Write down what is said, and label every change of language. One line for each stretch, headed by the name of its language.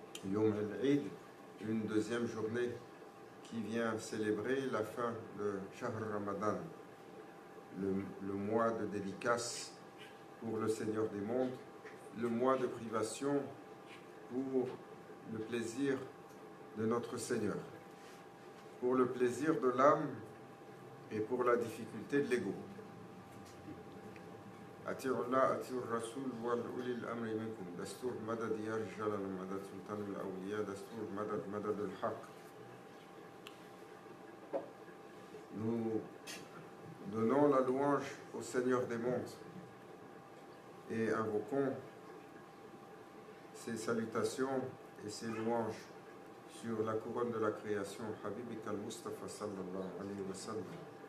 French: Yom al-Eid, une deuxième journée qui vient célébrer la fin de Shahr Ramadan, le mois de dédicace pour le Seigneur des mondes, le mois de privation pour le plaisir de notre Seigneur, pour le plaisir de l'âme et pour la difficulté de l'ego.
Arabic: أطيعوا الله أطيعوا الرسول وأولي الأمر منكم دستور مدد يا رجال مدد سلطان الأولياء دستور مدد مدد الحق.
French: Nous donnons la louange au Seigneur des mondes et invoquons ses salutations et ses louanges sur la couronne de la création Habibik al-Mustafa
Arabic: sallallahu alayhi wa sallam.